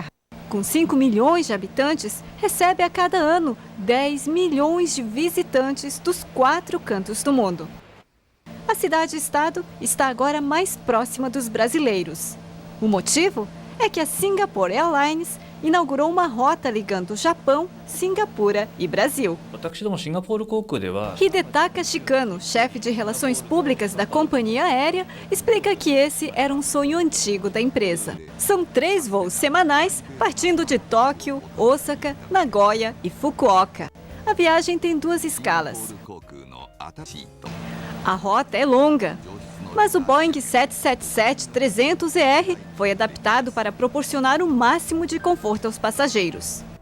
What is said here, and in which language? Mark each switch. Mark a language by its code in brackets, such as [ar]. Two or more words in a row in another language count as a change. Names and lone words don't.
[pt] Com 5 milhões de habitantes, recebe a cada ano 10 milhões de visitantes dos 4 cantos do mundo. A cidade-estado está agora mais próxima dos brasileiros. O motivo é que a Singapore Airlines inaugurou uma rota ligando Japão, Singapura e Brasil. [ja] 私どもシンガポール航空では [pt] Hidetaka Shikano, chefe de relações públicas da companhia aérea, explica que esse era um sonho antigo da empresa. São 3 voos semanais partindo de Tóquio, Osaka, Nagoya e Fukuoka. A viagem tem 2 escalas. A rota é longa, mas o Boeing 777-300ER foi adaptado para proporcionar o máximo de conforto aos passageiros.